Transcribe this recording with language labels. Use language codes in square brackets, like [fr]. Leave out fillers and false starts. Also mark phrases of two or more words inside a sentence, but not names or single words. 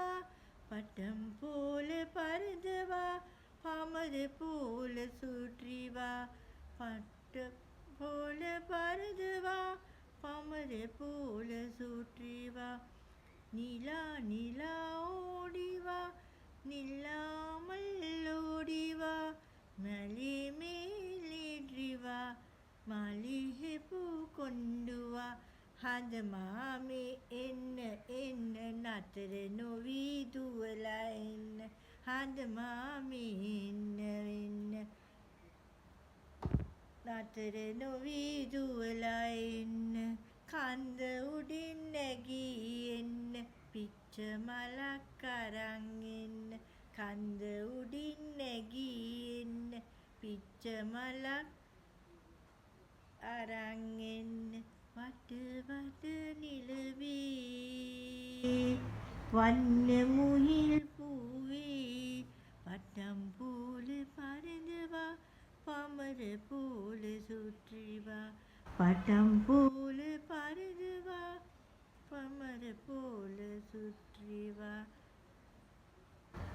[ta] பட்டம் போல பறந்து வா, பாமரை போல சுற்றி வா, பட்டம் போல பறந்து வா, பாமரை போல சுற்றி வா, நீலா நீலா ஓடிவா, நில்லாமல் ஓடிவா, மலை மேலேற்றி வா, மல்லிகைப்பூ கொண்டு வா. [si] හඳ මාමේ එන්න එන්න නතර නොවී දුවලා එන්න, හඳ මාමේ එන්න එන්න නතර නොවී දුවලා එන්න, කන්ද උඩින් නැගී එන්න, පිච්ච මලක් අරන් එන්න, කන්ද උඩින් නැගී එන්න, පිච්ච මලක් අරන් එන්න, [ta] வட்ட வட்ட நிலவே, வண்ண முகில் பூவே, பட்டம் போல பறந்து வா, பாமரை போல சுற்றி வா, பட்டம் போல பறந்து வா, பாமரை போல சுற்றி வா.